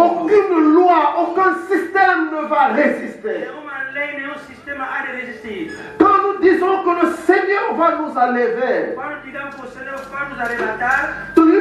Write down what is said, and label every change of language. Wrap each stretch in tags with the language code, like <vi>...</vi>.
<fr>Aucune loi, aucun système ne va résister.</fr> <pt>Nenhuma lei, nenhum sistema há de resistir.</pt> <fr>Quand nous disons que le Seigneur va nous enlever,</fr> <pt>quando digamos que o Senhor vai nos arrebatar,</pt>